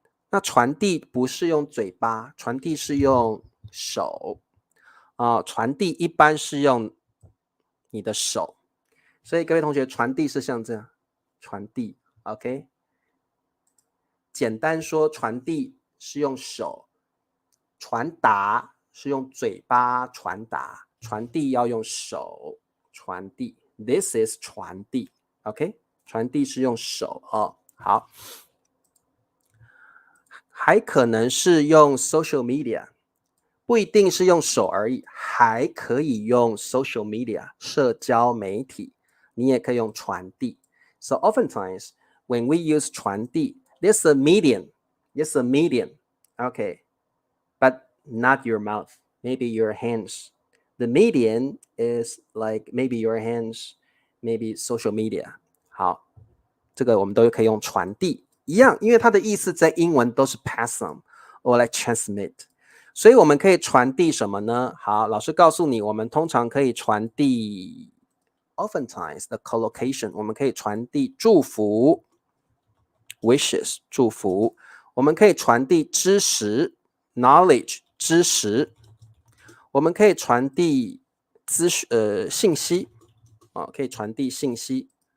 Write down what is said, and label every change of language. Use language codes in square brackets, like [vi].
[zh] 那传递不是用嘴巴，传递是用手传递一般是用你的手，所以各位同学，传递是像这样，传递 ，OK？简单说，传递是用手，传达是用嘴巴传达，传递要用手传递。 [en] This is 传递 ，OK？ [zh] 传递是用手好。还可能是用 social media， 不一定是用手而已，还可以用 social media 社交媒体，你也可以用传递。 [en] So oftentimes when we use 传递 there's a medium, okay, but not your mouth, maybe your hands. The medium is like maybe your hands, maybe social media. [zh] 好，这个我们都可以用传递一样，因为它的意思在英文都是 [en] pass on or like transmit， [zh] 所以我们可以传递什么呢？好，老师告诉你，我们通常可以传递 [en] oftentimes the collocation， [zh] 我们可以传递祝福 wishes 祝福，我们可以传递知识 knowledge 知识，我们可以传递信息可以传递信息。